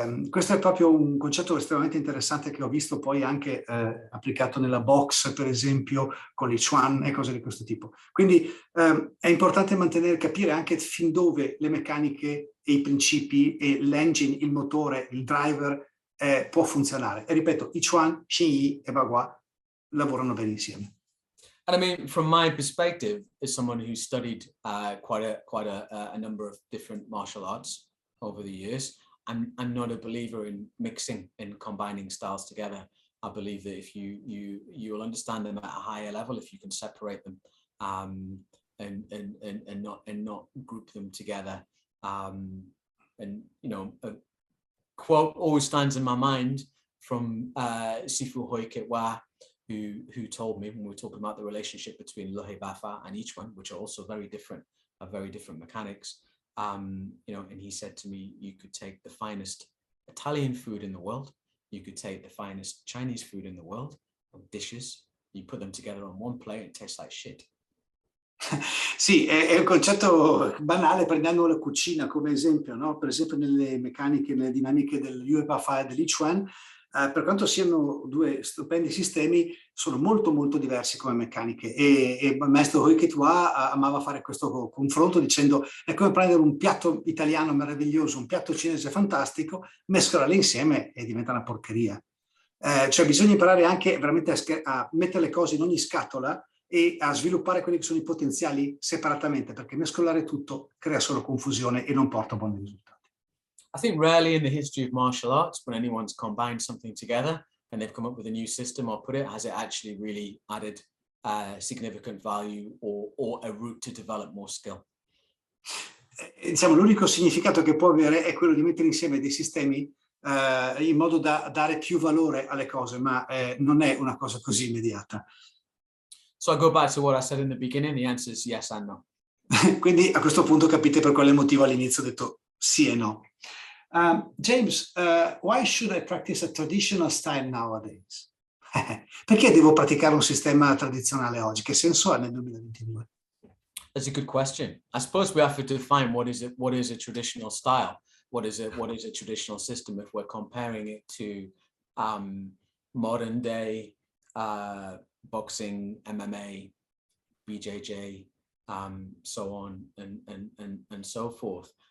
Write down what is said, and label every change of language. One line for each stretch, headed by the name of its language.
Italian: Questo è proprio un concetto estremamente interessante che ho visto poi anche applicato nella box, per esempio, con l'Ichuan e cose di questo tipo. Quindi è importante capire anche fin dove le meccaniche e i principi e l'engine, il motore, il driver può funzionare. E ripeto, Ichuan, Xingyi e Bagua lavorano bene insieme.
English: And I mean, from my perspective, as someone who studied quite a number of different martial arts over the years, I'm not a believer in mixing and combining styles together. I believe that if you will understand them at a higher level, if you can separate them and not group them together. And you know, a quote always stands in my mind from Sifu Hoi Kitwa, who told me when we were talking about the relationship between Lohe Bafa and Ichuan, which are also very different mechanics. You know, and he said to me, you could take the finest Italian food in the world, you could take the finest Chinese food in the world, dishes, you put them together on one plate and it tastes like shit.
Italian: Sì, è un concetto banale, prendiamo la cucina come esempio, no? Per esempio nelle meccaniche, nelle dinamiche del Yue Bafa e dell'Ichuan, per quanto siano due stupendi sistemi, sono molto molto diversi come meccaniche e il maestro Hoi Kitwa amava fare questo confronto dicendo è come prendere un piatto italiano meraviglioso, un piatto cinese fantastico, mescolarli insieme e diventa una porcheria. Cioè bisogna imparare anche veramente a mettere le cose in ogni scatola e a sviluppare quelli che sono i potenziali separatamente, perché mescolare tutto crea solo confusione e non porta a buoni risultati.
English: I think rarely in the history of martial arts, when anyone's combined something together and they've come up with a new system or put it, has it actually really added significant value or a route to develop more skill?
Italian: Diciamo, l'unico significato che può avere è quello di mettere insieme dei sistemi in modo da dare più valore alle cose, ma non è una cosa così immediata.
English: So I go back to what I said in the beginning, the answer is yes and no.
Italian: Quindi a questo punto capite per quale motivo all'inizio ho detto sì e no.
English: James, why should I practice a traditional style nowadays?
Italian: Perché devo praticare un sistema tradizionale oggi? Che senso ha nel 2022?
English: That's a good question. I suppose we have to define what is a traditional style. What is a traditional system if we're comparing it to modern day boxing, MMA, BJJ, so on and so forth.